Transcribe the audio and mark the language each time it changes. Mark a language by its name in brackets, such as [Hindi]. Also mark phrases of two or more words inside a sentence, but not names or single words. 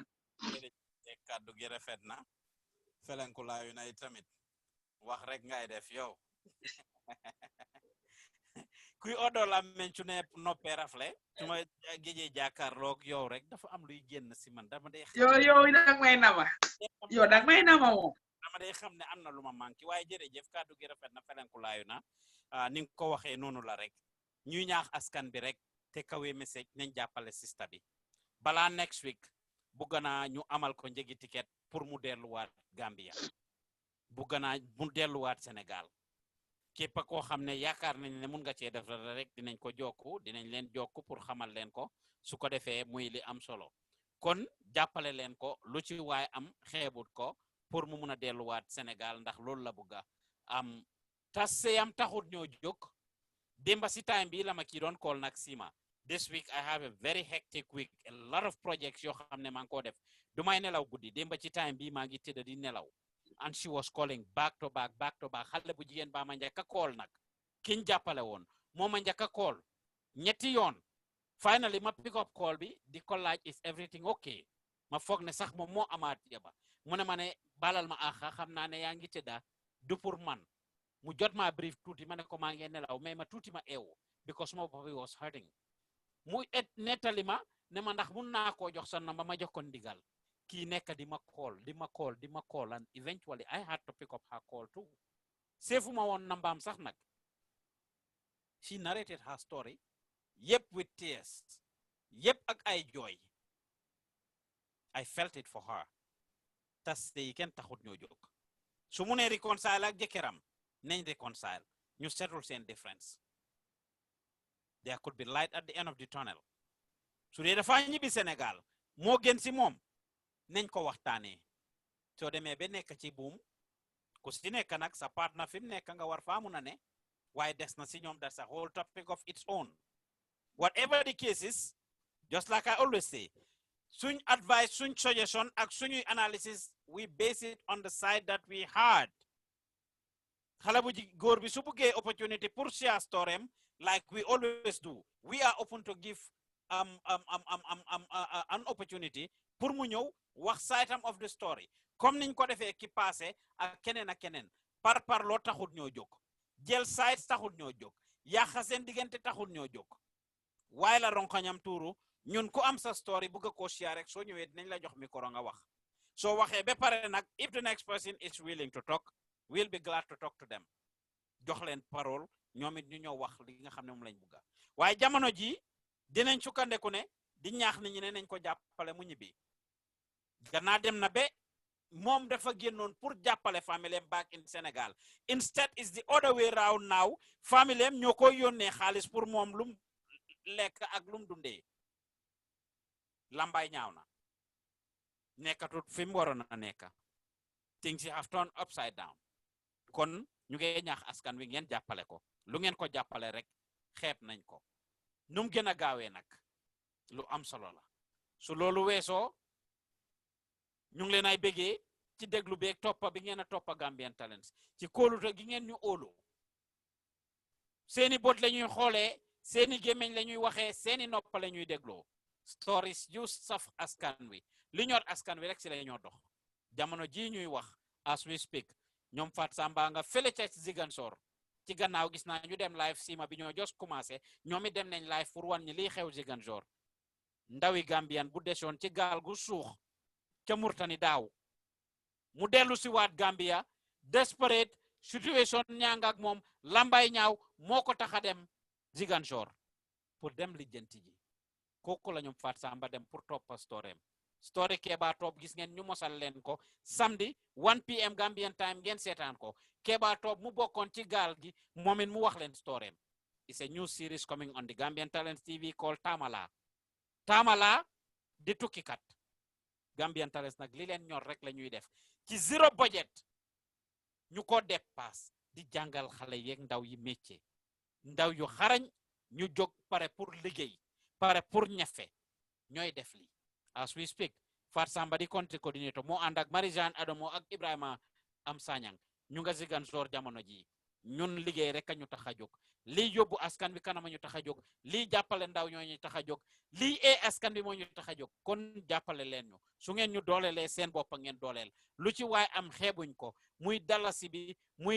[Wolof] jërëjëf kàddu gi rafet na felenkulaayu na tamit wax rek ngay def yow kuy odo la mencu ne noppee rafle su ma géejee jàkkaarloog yow rek dafa am luy génn si man dama day yow dag may nama moom dama day xam ne am na lu ma manqué waaye jërëjëf kàddu gi rafet na felenkulaayu na ni nga ko waxee noonu la rek ñuy ñaax askan bi rek te kawe message nañ jàppale sista bi balaa next week bugg naa ñu amal ko njëgi ticket pour mu delluwaat Gambia bugg naa mu delluwaat Sénégal képp koo xam ne yaakaar nañ ne mun nga cee def rek dinañ ko jokku dinañ leen jokku pour xamal leen ko su ko defee muy li am solo kon jàppale leen ko lu ci waay am xeebut ko pour mu mun a delluwaat Sénégal ndax loolu la bugga am tas seyam taxut ñoo jóg démba si time bi la ma kii doon call nag Sima [English] this week I have a very hectic week a lot of projects [Wolof] yoo xam ne maa ngi koo def du may nelaw guddi démba ci time bi maa ngi tëdd di nelaw [English] and she was calling back to back [Wolof] xale bu jigéen ba ma njëkk a call nag kiñ jàppale woon moo ma njëkk a call ñetti yoon finally ma [English] pick up call [Wolof] bi di ko laaj [English] is everything okay [Wolof] ma foog ne sax moom moo amaat yaba mu ne ma ne balal ma axa xam naa ne yaa ngi tëdda du pour man mu jot ma brief tuuti ma ne ko maa ngi nelaw mais ma tuuti ma eewu [English] because my body was hurting [Wolof] mu nettali ma ne ma ndax mun naa koo jox sa number ma jox ko ndigal kii nekk di ma call [English] and eventually I had to pick up her call too [Wolof] seefu ma woon nambaam sax nag [English] she narrated her story yep with tears yep [Wolof] ak ay jooy [English] I felt it for her [Wolof] tas te yi kenn taxut ñoo jóg su mu ne reconcile ak jëkkëram nañ reconcile ñu settle seen difference [English] there could be light at the end of the tunnel [Wolof] su dee dafa ñibbi Sénégal moo gën si moom nañ ko waxtaanee soo demee ba nekk ci buum ku si nekk nag sa partner fi mu nekk nga war faa mun a ne waaye des na si ñoom [English] that's a whole topic of its own whatever the case is just like I always say [Wolof] suñ advice suñ suggestion ak suñuy analysis [English] we base it on the side that we had [Wolof] xale bu góor bi su buggee opportunity pour [English] share story like we always do we are open to give an opportunity [Wolof] pour mu ñëw wax [English] side of the story [Wolof] comme niñ ko defee ki passé ak keneen par loo taxut ñoo jóg jël side taxut ñoo jóg yàqa seen diggante taxut ñoo jóg waaye la ronkoñam tuuru ñun ku am sa story bëgg ko share rek soo ñëwee dinañ la jox micro nga wax soo waxee ba pare nag [English] if the next person is willing to talk we'll be glad to talk to them [Wolof] jox leen parole ñoom it ñu ñëw wax li nga xam ne moom lañ bëgga waaye jamono ji dinañ sukkandeku ne di ñaax nit ñi ne nañ ko jàppale mu ñibbi gannaaw dem na ba moom dafa génnoon pour jàppale famille [English] back in Sénégal instead is the other way round now [Wolof] famille ñoo koy yónnee xaalis pour moom lum lekk ak lum dundee lambay ñaaw na nekkatut fi mu waroon a nekka [English] things have turned upside down [Wolof] kon ñu ngi ñaax askan wi ngeen jàppale ko lu ngeen ko jàppale rek xeeb nañ ko num gën a gaawee nag lu am solo la su loolu weesoo ñu ngi leen ay bëggee ci déglu beeg toppa bi ngeen a toppa Gambian Talents ci kóolute gi ngeen ñu óolu seeni bot la ñuy xoolee seeni gémmiñ la ñuy waxee seeni noppa la ñuy dégloo stories yu saf askan wi li ñor askan wi rek si la ñoo dox jamono ji ñuy wax [English] as we speak [Wolof] ñoom Fat Samba nga fële ca Ziguinchor ci gannaaw gis naa ñu dem live sima bi ñoo just commencé ñoom it dem nañ live pour wan ñi liy xew Ziguinchor ndawi Gambian bu desoon ci gaal gu suux ca Murtani daaw mu dellu si waat Gambia [English] desperate situation [Wolof] ñaanga ak moom lambay ñaaw moo ko tax a dem Ziguinchor pour dem lijjanti ji kooku la ñoom Fat Samba dem pour toppa story Keba Top gis ngeen ñu mosal leen ko samedi 1 PM [English] Gambian time [Wolof] ngeen seetaan ko Keba Top mu bokkoon ci gaal gi moom it mu wax leen story [English] it's a new series coming on the Gambian Talents TV called [Wolof] Tamala di tukkikat Gambian Talents nag li leen ñor rek la ñuy def ci [English] zero budget [Wolof] ñu ko dépasse di jàngal xale yeeg ndaw yi métier ndaw yu xarañ ñu jóg pare pour liggéey pare pour ñafe ñooy def li [English] as we speak [Wolof] Fat Samba di [English] country coordinator [Wolof] moo ànd ak Marie-Jeanne Adamo ak Ibrahima am Sanyang ñu nga Ziguinchor jamono ji ñun liggéey rek a ñu tax a jóg lii yóbbu askan bi kanama ñu tax a jóg lii jàppale ndaw ñoo ñu tax a jóg lii askan bi moo ñu tax a jóg kon jàppale leen ñu su ngeen ñu doolelee seen bopp ngeen dooleel lu ci waay am xeebuñ ko muy dalasi bi muy